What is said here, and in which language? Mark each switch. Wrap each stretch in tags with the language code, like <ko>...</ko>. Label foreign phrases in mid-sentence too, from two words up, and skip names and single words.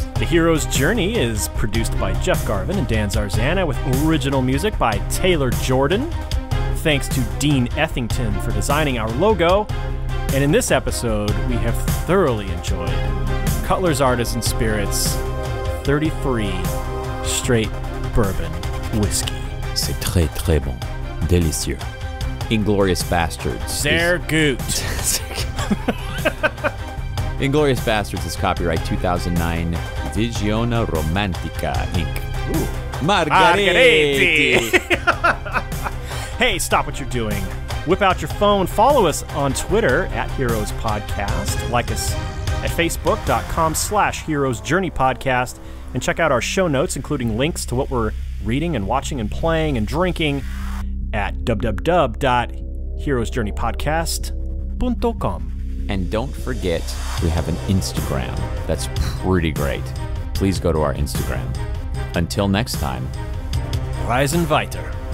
<en>The Hero's Journey is produced by Jeff Garvin and Dan Zarzana with original music by Taylor Jordan. Thanks to Dean Ethington for designing our logo. And in this episode, we have thoroughly enjoyed Cutler's Artisan Spirits 33 Straight Bourbon Whiskey.</en> <fr>C'est très très bon. Délicieux. Inglourious Basterds.</fr> <de>Sehr gut.</de> <en>Inglourious Basterds is copyright 2009 Visione Romantica, Inc. Ooh. Margheriti. Hey, stop what you're doing. Whip out your phone. Follow us on Twitter at Heroes Podcast. Like us at Facebook.com/Heroes Journey Podcast. And check out our show notes, including links to what we're reading and watching and playing and drinking at www.heroesjourneypodcast.com. And don't forget, we have an Instagram that's pretty great. Please go to our Instagram. Until next time,</en> <de>Reisen weiter.</de>